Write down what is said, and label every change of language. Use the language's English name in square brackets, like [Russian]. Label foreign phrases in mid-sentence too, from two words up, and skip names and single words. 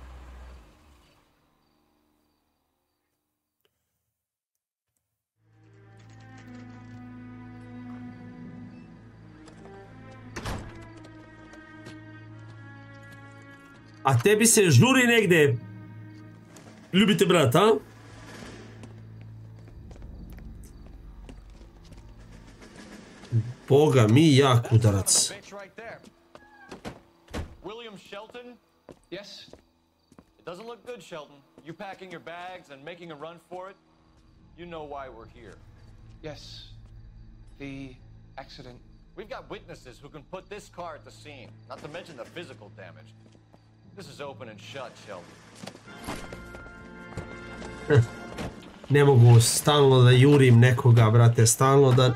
[Serbian] A tebi se žuri negde. Ljubite brat, a? Boga mi, jak udarac. [English] William Shelton? Yes? It doesn't look good, Shelton. You packing your bags and making a run for it? You know why we're here. Yes. The accident. We've got witnesses who can put this car at the scene, not to mention the physical damage. This is open and shut, Shelton. [Serbian] Ne mogu stalno da jurim nekoga, brate, stalno da...